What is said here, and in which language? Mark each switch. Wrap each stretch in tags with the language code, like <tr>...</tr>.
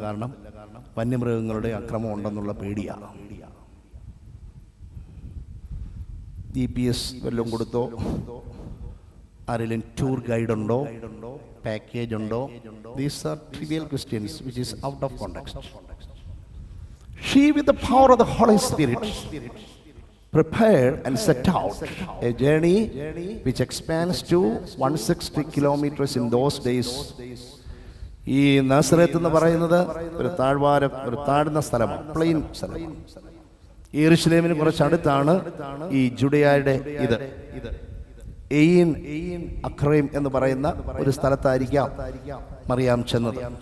<ml>കാരണം വന്യമൃഗങ്ങളുടെ അക്രമം ഉണ്ടെന്നുള്ള പേടിയാണ്. GPS വല്ലതും കൊടുത്തോ, ആരെങ്കിലും ടൂർ ഗൈഡ് ഉണ്ടോ, പാക്കേജ് ഉണ്ടോ?</ml> <en>These are trivial questions which is out of context. She with the power of the Holy Spirit prepared and set out a journey which expands to 160 kilometers in those days.</en> <ml>ഈ നസറത്ത് എന്ന് പറയുന്നത് ഒരു താഴ്വാരം, ഒരു താഴ്ന്ന സ്ഥലമാണ്, plain സ്ഥലമാണ്. യെരുശലേമിന് കുറച്ചടുത്താണ് ഈ ജുഡയായുടെ ഇത് എയിൻ അഖ്രൈം എന്ന് പറയുന്ന ഒരു സ്ഥലത്തായിരിക്കാം മറിയാം ചെന്നത്.</ml>